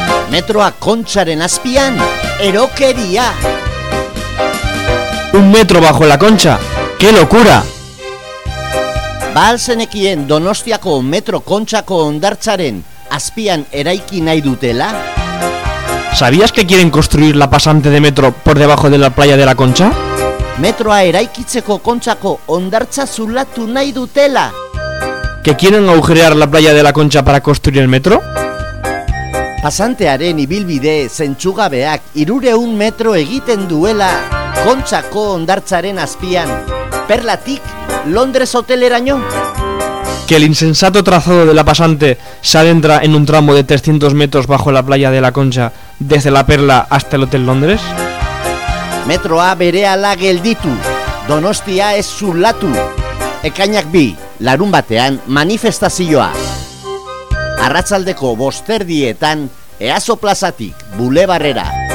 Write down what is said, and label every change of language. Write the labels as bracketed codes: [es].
[eu] metroa kontxaren azpian, erokeria. [es] Un metro bajo la concha, ¡qué locura! [eu] Balzenekien Donostiako metro kontxako ondartzaren azpian eraiki nahi dutela? [es] ¿Sabías que quieren construir la pasante de metro por debajo de la playa de la Concha? [eu] Metroa eraikitzeko kontxako ondartza zulatu nahi dutela. [es] ¿Que quieren agujerear la playa de la Concha para construir el metro? [eu] Pasantearen ibilbide zentsugabeak 300 metro egiten duela kontxako ondartzaren azpian. Perlatik, Londres hoteleraino. [es] ¿Que el insensato trazado de la pasante se adentra en un tramo de 300 metros bajo la playa de la Concha, desde la Perla hasta el Hotel Londres? [eu] Metroa berehala gelditu, Donostia ez zulatu. Ekainak bi, larunbatean manifestazioa. Arratsaldeko bosterdietan, Easo plazatik, bulebarrera.